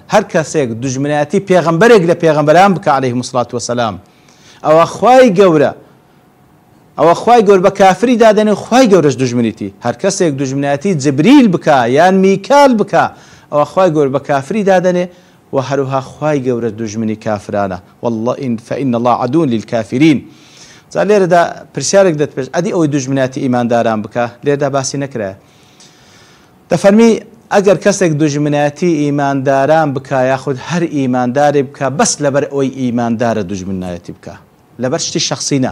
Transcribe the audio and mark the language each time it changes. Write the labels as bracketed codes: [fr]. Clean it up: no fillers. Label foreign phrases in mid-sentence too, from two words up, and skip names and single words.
[ckb] هەر کەسێک دژمنایەتی پێغەمبەرێک لە پێغەمبەران بکە [ar] عەلەیهیمو الصلاة وەسەلام، [ckb] ئەوە خوای گەورە بە کافری دادنێ و خوای گەورەش دژمنیتی. هەر کەسێک دژمنایەتی جبریل بکە یان میکال بکە، ئەوە خوای گەورە بە کافری دادنێ و هەروها خوای گەورە دژمنی کافرانە. [ar] والله فإن الله عدو للكافرين. [ckb] جا لێرەدا پرسیارێک دەتپێش ئەدی ئەوەی دژمناتی ئیمانداران بکە، لێرەدا باسی نەکرایە. دەفەرمی ئەگەر کەسێک دژمناتی ئیمانداران بکە یاخود هەر ئیماندارێ بکە بەس لەبەر ئەوەی ئیماندارە دژمنایەتی بکە، لەبەر شتی شخصینە،